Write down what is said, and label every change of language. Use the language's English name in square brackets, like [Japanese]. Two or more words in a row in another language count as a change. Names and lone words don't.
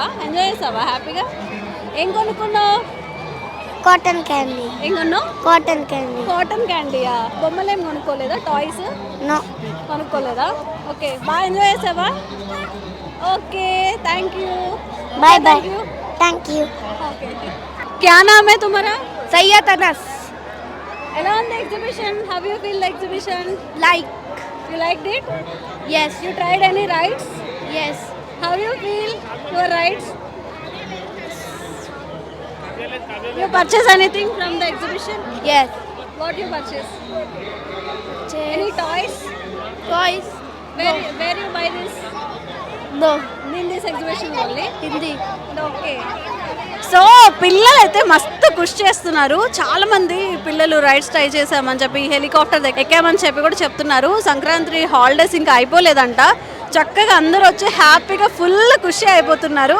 [Telugu] ఎంజాయ్ చేసావా హ్యాపీగా? ఏం కొనుక్కున్నావు? [English] cotton candy. [Telugu] ఏం కొన్నావు? [English] cotton candy. cotton candyయా? [Telugu] బొమ్మలు ఏం కొనుక్కోలేదా? టాయ్స్ నో కొనుక్కోలేదా? ఓకే, బాగా ఎంజాయ్ చేసావా? ఓకే, [English] thank you. bye bye. thank you. [Hindi] ఓకే, क्या नाम है तुम्हारा? సయ్యద్ అనస్. [Telugu] ఎలా ఉంది ఎగ్జిబిషన్? [English] How you feel the exhibition? లైక్. You liked it? Yes. You tried any rides? Yes. How you feel your rides? You purchase anything from the exhibition? Yes. What you purchase? Any toys? Toys. Where you buy this? No. In this exhibition only? Hindi. [Telugu] ఓకే. సో పిల్లలు అయితే మస్తు కృషి చేస్తున్నారు. చాలా మంది పిల్లలు [English] rides try [Telugu] చేసామని చెప్పి, హెలికాప్టర్ ఎక్కామని చెప్పి కూడా చెప్తున్నారు. సంక్రాంతి హాలిడేస్ ఇంకా అయిపోలేదంట. చక్కగా అందరూ వచ్చి హ్యాపీగా ఫుల్ ఖుషి అయిపోతున్నారు.